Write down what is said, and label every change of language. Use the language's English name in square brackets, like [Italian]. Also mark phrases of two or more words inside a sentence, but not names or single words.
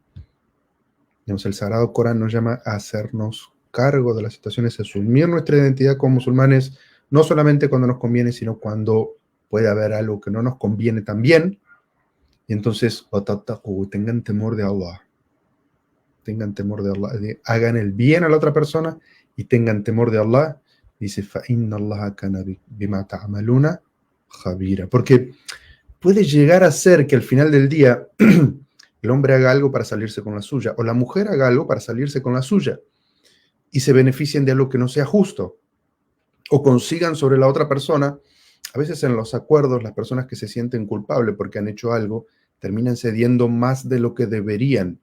[Spanish] Digamos, el Sagrado Corán nos llama a hacernos cargo de las situaciones, a asumir nuestra identidad como musulmanes, no solamente cuando nos conviene, sino cuando puede haber algo que no nos conviene también. Y entonces, tengan temor de Allah. Tengan temor de Allah. Hagan el bien a la otra persona y tengan temor de Allah. Dice, [Arabic] فَإِنَّ اللَّهَ كَانَ بِمَا تَعْمَلُونَ خَبِيرًا. [Spanish] Porque puede llegar a ser que al final del día el hombre haga algo para salirse con la suya, o la mujer haga algo para salirse con la suya, y se beneficien de algo que no sea justo, o consigan sobre la otra persona. A veces en los acuerdos, las personas que se sienten culpables porque han hecho algo, terminan cediendo más de lo que deberían.